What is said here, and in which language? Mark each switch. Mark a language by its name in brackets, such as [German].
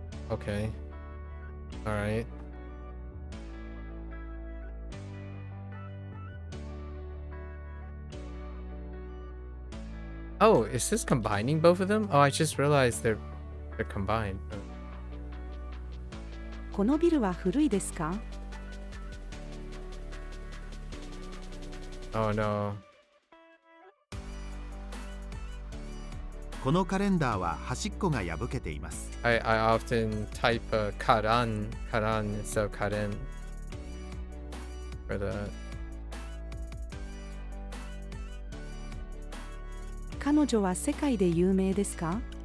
[English] Okay. All right. Oh, is this combining both of them? Oh, I just realized they're combined. [Japanese] このビルは古いですか？ [English] Oh no. [Japanese] このカレンダーは端っこが破けています。 [English] I often type karan instead of karen for the [Japanese] 彼女は世界で有名ですか？